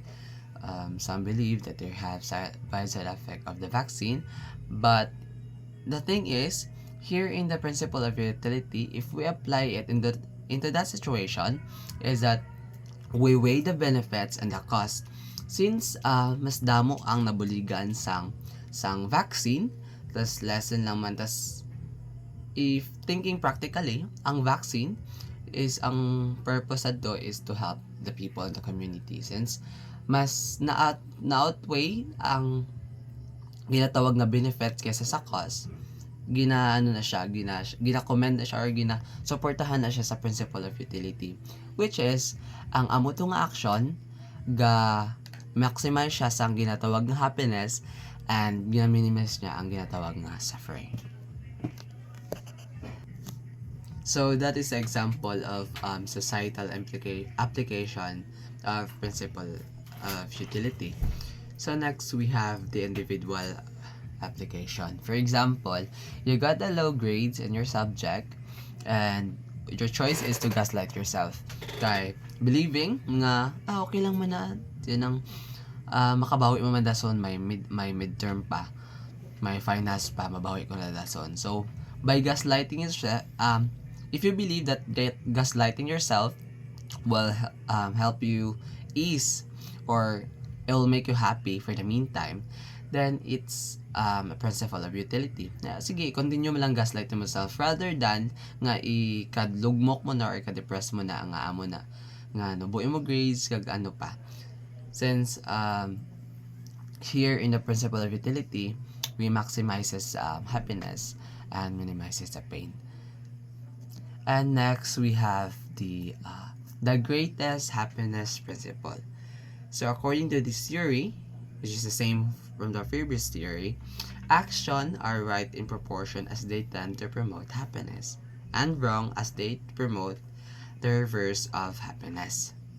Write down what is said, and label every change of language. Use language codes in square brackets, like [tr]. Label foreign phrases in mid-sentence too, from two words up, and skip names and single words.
[en] Some believe that they have bad side effect of the vaccine, but the thing is, here in the principle of utility, if we apply it into that situation, is that we weigh the benefits and the cost. [hil] Since mas damo ang nabuligan sang vaccine, tas lesson lang man, [en] tas if thinking practically, ang vaccine is ang purpose adto is to help the people in the community, since [hil] mas na-outweigh ang ginatawag na [en] benefits [hil] kaysa sa [en] cost. [hil] Gina-commend na siya or gina-suportahan na siya sa [en] principle of utility, which is [hil] ang amo tong action ga maximize siya sa ginatawag na [en] happiness and [hil] gina-minimize niya ang ginatawag na suffering. [en] So that is the example of societal application of principle of utility. So next we have the individual application. For example, you got the low grades in your subject and your choice is to gaslight yourself kay believing [hil] nga okay lang man na yun ang makabawi mo man dason may midterm pa. may finance pa, mabawi ko na dason. [en] So, by gaslighting is if you believe that gaslighting yourself will help you ease, or it will make you happy for the meantime, then it's a principle of utility. [hil] Sige, continue mo lang [en] gaslight yourself rather than [hil] nga ikadlugmok mo na or ika-depress mo na nga amo na nga nubuin mo grades kag ano pa. [en] Since here in the principle of utility, we maximizes happiness and minimizes the pain. And next we have the greatest happiness principle. So according to this theory, which is the same from the previous theory, action are right in proportion as they tend to promote happiness, and wrong as they promote the reverse of happiness.